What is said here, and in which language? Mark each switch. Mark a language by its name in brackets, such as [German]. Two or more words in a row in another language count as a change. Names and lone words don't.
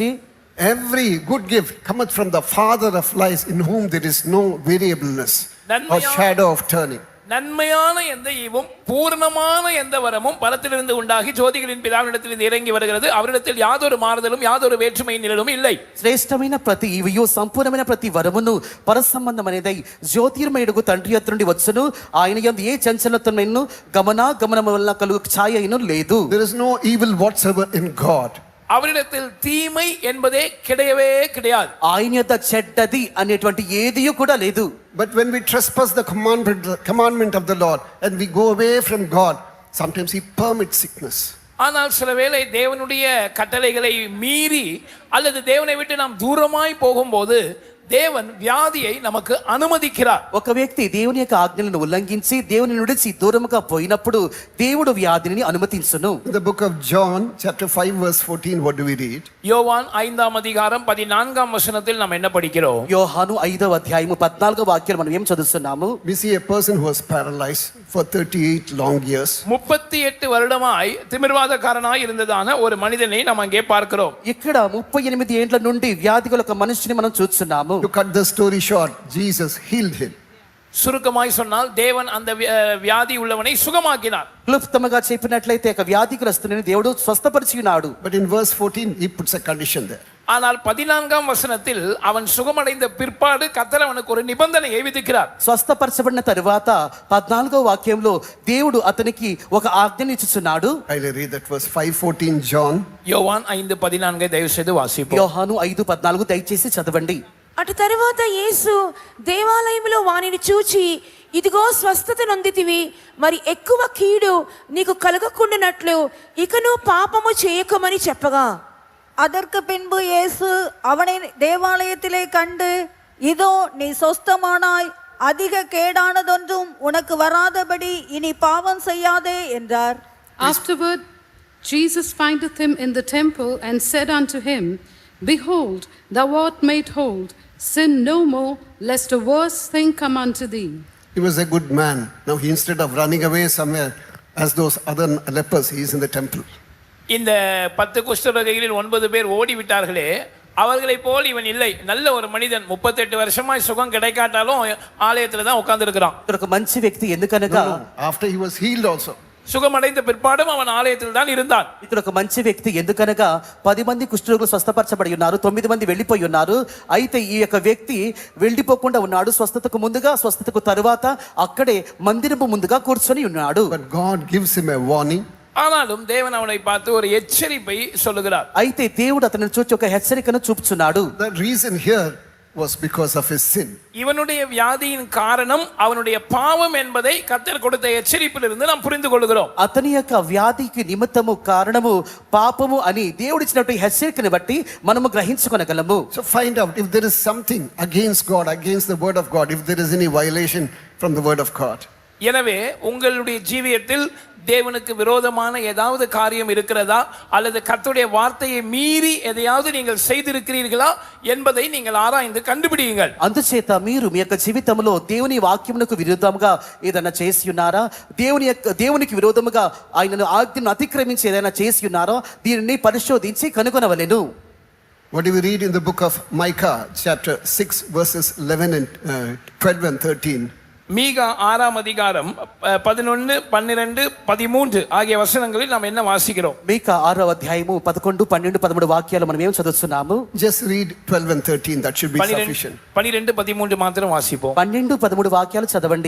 [English] every good gift cometh from the Father of lights, in whom there is no variableness or shadow of turning. [Tamil] நன்மையான எந்த ஈவும் பூரணமான எந்த வரமும் பரத்திலிருந்து உண்டாகி ஜோதிகளின் பிதாவினிடத்திலிருந்து இறங்கி வருகிறது. அவரிடத்தில் யாதொரு மாறுதலும் யாதொரு வேற்றுமை நிழலும் இல்லை. [Telugu] శ్రేష్టమైన ప్రతి ఈవియు సంపూర్ణమైన ప్రతి వరమును పరసంబంధమైనదై జ్యోతిర్మయుడుగు తండ్రి యొద్ద నుండి వచ్చును. ఆయన యందు ఏ చంచలత్వమైనను గమనము వలన కలుగు ఛాయ అయినను లేదు. [English] There is no evil whatsoever in God. [Tamil] அவரிடத்தில் தீமை என்பதே கிடையவே கிடையாது. [Telugu] ఆయన యొద్ద చెడ్డది అనేటువంటి ఏదియు కూడా లేదు. [English] But when we trespass the commandment of the Lord and we go away from God, sometimes He permits sickness. [Tamil] ஆனால் சில வேளை தேவனுடைய கட்டளைகளை மீறி அல்லது தேவனை விட்டு நாம் தூரமாய் போகும்போது தேவன் வியாதியை நமக்கு அனுமதிக்கிறார். [Telugu] ఒక వ్యక్తి దేవుని యొక్క ఆజ్ఞలను ఉల్లంఘించి దేవుని నుండి దూరముగా పోయినప్పుడు దేవుడు వ్యాధిని అనుమతించును. [English] In the book of John chapter 5 verse 14, what do we read? [Tamil] யோவான் 5ஆம் அதிகாரம் 14ஆம் வசனத்தில் நாம் என்ன படிக்கிறோம்? [Telugu] యోహాను 5వ అధ్యాయము 14వ వాక్యం మనం ఏం చదువుతున్నాము? [English] We see a person who was paralyzed for 38 long years. [Tamil] 38 வருடமாய் திமிர்வாதக்காரனாய் இருந்ததான ஒரு மனிதனை நாம் அங்கே பார்க்கிறோம். [Telugu] ఇక్కడ 38 ఏండ్ల నుండి వ్యాధి గల ఒక మనిషిని మనం చూస్తున్నాము. [English] To cut the story short, Jesus healed him. [Tamil] சுருக்கமாய் சொன்னால் தேவன் அந்த வியாதி உள்ளவனை சுகமாக்கினார். [Telugu] క్లుప్తంగా చెప్పినట్లయితే ఒక వ్యాధిగ్రస్తుని దేవుడు స్వస్థపరిచి ఉన్నాడు. [English] But in verse 14 he puts a condition there. [Tamil] ஆனால் 14ஆம் வசனத்தில் அவன் சுகமடைந்த பிற்பாடு கர்த்தர் அவனுக்கு ஒரு நிபந்தனையை விதிக்கிறார். [Telugu] స్వస్థపరచబడిన తరువాత 14వ వాక్యంలో దేవుడు అతనికి ఒక ఆజ్ఞని ఇచ్చుచున్నాడు. [English] I'll read that verse 5:14 John. [Tamil] யோவான் 5:14 దయவு செய்து వాసిப்போம். [Telugu] యోహాను 5:14 దయచేసి చదవండి. అటు తరువాత యేసు దేవాలయంలో వానిని చూచి, ఇదిగో స్వస్థత నొందితివి, మరి ఎక్కువ కీడు నీకు కలగకుండానట్లు ఇకను పాపము చేయకమని చెప్పగా, [Tamil] அதற்கு பின்பு இயேசு அவனை தேவாலயத்திலே கண்டு, இதோ நீ சொஸ்தமானாய், அதிக கேடானதொன்றும் உனக்கு வராதபடி இனி பாவம் செய்யாதே என்றார். [English] Afterward, Jesus findeth him in the temple and said unto him, Behold, thou art made whole. Sin no more, lest a worse thing come unto thee. He was a good man. Now he, instead of running away somewhere as those other lepers, he is in the temple. [Tamil] இந்த 10 குஷ்டரோகிகளில் 9 பேர் ஓடிவிட்டார்களே, அவர்களைப் போல் இவன் இல்லை. நல்ல ஒரு மனிதன், 38 வருஷமாய் சுகம் கிடைக்காட்டாலும் ஆலயத்துல தான் உட்கார்ந்திருக்கிறான். [Telugu] ఒక మంచి వ్యక్తి ఎందుకనగా [English] After he was healed also. [Tamil] சுகமடைந்த பிற்பாடும் அவன் ஆலயத்தில் தான் இருந்தான். [Telugu] ఇక్కడ ఒక మంచి వ్యక్తి ఎందుకనగా 10 మంది కుష్ఠరోగులు స్వస్థపరచబడి ఉన్నారు, 9 మంది వెళ్ళిపోయి ఉన్నారు. అయితే ఈ యొక్క వ్యక్తి వెళ్ళిపోకుండా ఉన్నాడు. స్వస్థతకు ముందుగా స్వస్థతకు తరువాత అక్కడే మందిరపు ముందుగా కూర్చొని ఉన్నాడు. [English] But God gives him a warning. [Tamil] ஆனாலும் தேவன் அவனை பார்த்து ஒரு எச்சரிப்பை சொல்லுகிறார். [Telugu] అయితే దేవుడు అతనిని చూచి ఒక హెచ్చరికను చూపుచున్నాడు. [English] The reason here was because of his sin. [Tamil] இவனுடைய வியாதியின் காரணம் அவனுடைய பாவம் என்பதை கர்த்தர் கொடுத்த எச்சரிப்பிலிருந்து நாம் புரிந்து கொள்கிறோம். [Telugu] అతని యొక్క వ్యాధికి నిమిత్తము కారణము పాపము అని దేవుడిచ్చినటువంటి హెచ్చరికను బట్టి మనము గ్రహించుకొనగలము. [English] So find out if there is something against God, against the word of God, if there is any violation from the word of God. [Tamil] எனவே உங்களுடைய ஜீவியத்தில் தேவனுக்கு விரோதமான ஏதாவது காரியம் இருக்கிறதா, அல்லது கர்த்தருடைய வார்த்தையை மீறி எதையாவது நீங்கள் செய்திருக்கிறீர்களா என்பதை நீங்கள் ஆராய்ந்து கண்டுபிடியுங்கள். [Telugu] అందుచేత మీరు మీ యొక్క జీవితంలో దేవుని వాక్యమునకు విరుద్ధంగా ఏదైనా చేసి ఉన్నారా, దేవునికి విరోధముగా ఆయనను ఆజ్ఞను అతిక్రమించి ఏదైనా చేసి ఉన్నారో దీనిని పరిశోధించి కనుగొనవలెను. [English] What do we read in the book of Micah chapter 6 verses 11 and 12 and 13? [Tamil] மீகா 6ஆம் அதிகாரம் 11, 12, 13 ஆகிய வசனங்களில் நாம் என்ன வாசிக்கிறோம்? [Telugu] మీకా 6వ అధ్యాయము 11, 12, 13 వాక్యాలు మనం ఏం చదువుతున్నాము? [English] Just read 12 and 13. That should be 12, sufficient. [Tamil] 12, 13 மாத்திரம் வாசிப்போம். [Telugu] 12, 13 వాక్యాలు చదవండి.